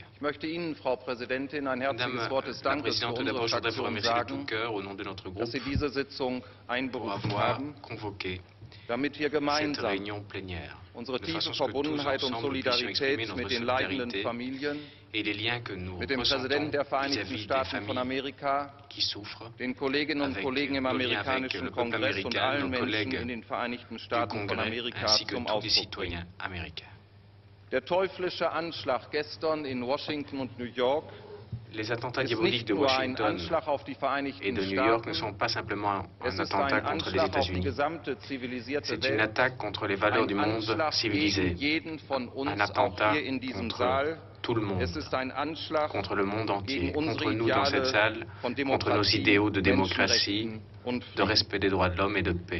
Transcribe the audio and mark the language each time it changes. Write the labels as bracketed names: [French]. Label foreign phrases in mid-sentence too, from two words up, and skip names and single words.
[French] Madame la Présidente, tout d'abord, je voudrais vous remercier de tout cœur au nom de notre groupe pour avoir convoqué cette réunion plénière, de façon à ce que tous ensemble nous puissions exprimer notre solidarité et les liens que nous ressentons vis-à-vis des familles qui souffrent, avec nos liens avec le peuple américain, nos collègues du Congrès, ainsi que tous les citoyens américains. [German] Der teuflische Anschlag gestern in Washington und New York [French] Les attentats diaboliques de Washington et de New York ne sont pas simplement un attentat contre les États-Unis. C'est une attaque contre les valeurs du monde civilisé, un attentat contre tout le monde, contre le monde entier, contre nous dans cette salle, contre nos idéaux de démocratie, de respect des droits de l'homme et de paix.